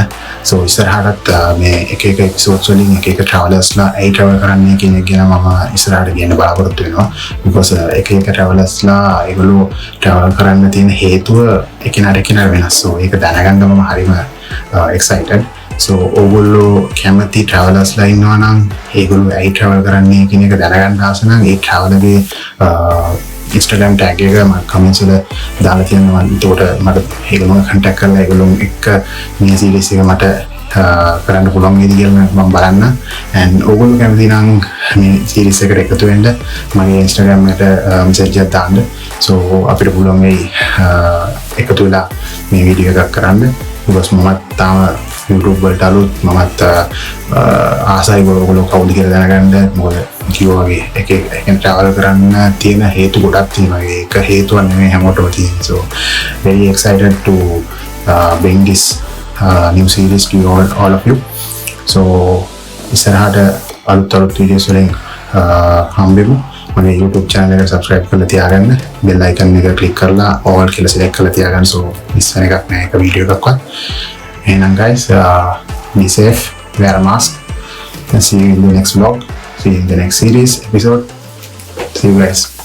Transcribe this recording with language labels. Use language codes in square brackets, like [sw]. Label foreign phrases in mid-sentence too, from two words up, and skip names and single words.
[si] So ඉස්සරහටත් මේ එක එක එපිසෝඩ්ස් වලින් එක එක ට්‍රැවලර්ස්ලා ඇයි ට්‍රැවල් කරන්නේ කියන එක ගැන මම ඉස්සරහට කියන්න බලාපොරොත්තු වෙනවා. because එක එක ට්‍රැවලර්ස්ලා ඒගොල්ලෝ ට්‍රැවල් කරන්න තියෙන හේතුව එකිනෙකට එකිනෙකට වෙනස්. So ඒක දැනගන්න මම හරිම excited. So ඕගොල්ලෝ කැමති ට්‍රැවලර්ස්ලා ඉන්නවා නම් ඒගොල්ලෝ ඇයි ට්‍රැවල් කරන්නේ කියන එක දැනගන්න ආස නම් ඒ ට්‍රැවලර්ගේ [en] Instagram tag [si] එක මම comments වල දාලා තියෙනවා. ඒකට මට ඒගොල්ලෝ contact කරලා ඒගොල්ලෝ එක්ක මේ series එක මට කරන්න පුළුවන් වේද කියලා මම බලන්න. and ඕගොල්ලෝ කැමති නම් මේ series එකට එකතු වෙන්න මගේ Instagram එකට message එකක් දාන්න. so අපිට පුළුවන් වෙයි එකතු වෙලා මේ වීඩියෝ එකක් කරන්න. because මම තාම YouTube වලට අලුත්. මමත් ආසයි ඔයගොල්ලෝ කවුද කියලා දැනගන්න. මොකද කිව්වා වගේ එක travel කරන්න තියෙන හේතු ගොඩක් තියෙනවා. ඒක හේතුවක් නෙමෙයි හැමෝටම තියෙන. [en] so very excited to bring this new series to all of you. [si] so ඉස්සරහට අලුත් videos වලින් හම්බෙමු. මගේ [en] YouTube channel [si] එක subscribe කරලා තියාගන්න. [en] bell icon [si] එක click කරලා all කියලා select කරලා තියාගන්න. so miss වෙන එකක් නෑ එක වීඩියෝ එකක්වත්. [en] එහෙනම් guys, be safe, wear a mask, and see you in the next vlog. See you in the next series episode. See you guys.